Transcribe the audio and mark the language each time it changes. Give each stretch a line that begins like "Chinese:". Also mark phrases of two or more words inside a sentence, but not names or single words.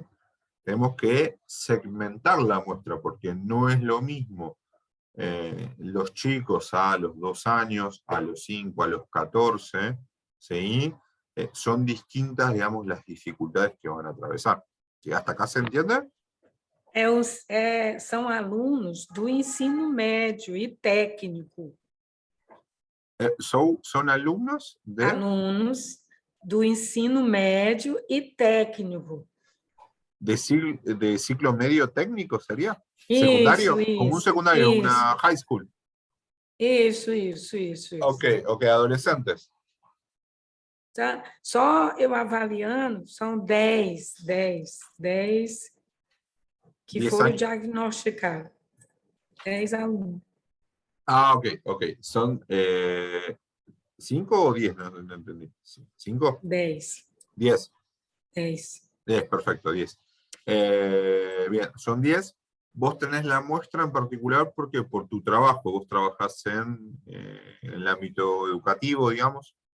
Spanish: Tenemos que segmentar la muestra, porque no es lo mismo los chicos a los 2 años, a los 5, a los 14, ¿sí? Son distintas, digamos, las dificultades que van a atravesar. ¿Sí? ¿Hasta acá se entiende?
Portuguese: São alunos do ensino médio e técnico.
Spanish: ¿Son alumnos de?
Portuguese: Alunos do ensino médio e técnico.
Spanish: ¿De ciclo medio técnico sería? ¿Secundario? Como un secundario, una
English: high school.
Portuguese: Isso.
Spanish: Ok, adolescentes.
Portuguese: Só eu avaliando, são 10 que foram diagnosticados. 10 alunos.
Spanish: Ah, ok. ¿Son 5 o 10? No entendí. ¿5? 10. 10. 10. 10, perfecto, 10. Bien, son 10. Vos tenés la muestra en particular porque por tu trabajo, vos trabajás en el ámbito educativo, digamos.